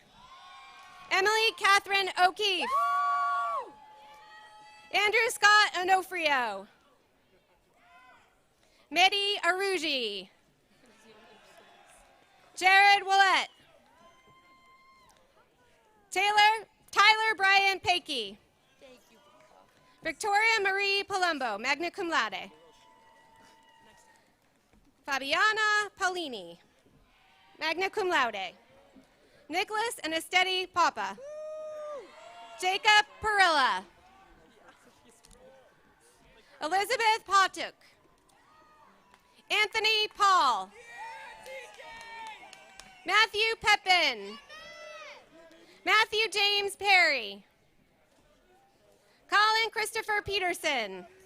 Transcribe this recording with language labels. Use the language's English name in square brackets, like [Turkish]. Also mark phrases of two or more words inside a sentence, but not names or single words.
[English] Emily Catherine O'Keefe. Andrew Scott Onofrio. Mehdi Aruji. Jared Willett. Tyler Brian Pakey. Victoria Marie Palumbo, [Latin] magna cum laude. [English] Fabiana Paulini, [Latin] magna cum laude. [English] Nicholas and Esteti Papa. Jacob Perilla. Elizabeth Potuk. Anthony Paul. Matthew Pepin. Matthew James Perry. Colin Christopher Peterson.